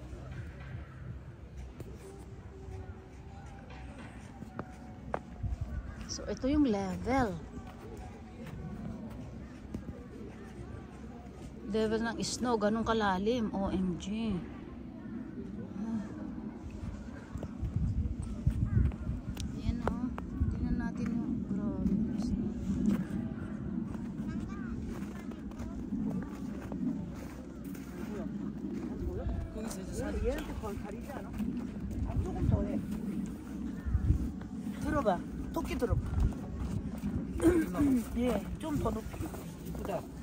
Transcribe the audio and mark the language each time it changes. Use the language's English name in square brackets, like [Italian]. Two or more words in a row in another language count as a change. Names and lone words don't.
[Filipino] So, ito yung level. Level ng snow, ganun kalalim. OMG. Ayan o. Tingnan natin yung grabe. [Korean] 얘한테 건 가리지 않아? 조금 더 해. 들어봐. 토끼 들어봐. 예, 좀 더 높이. 이쁘다.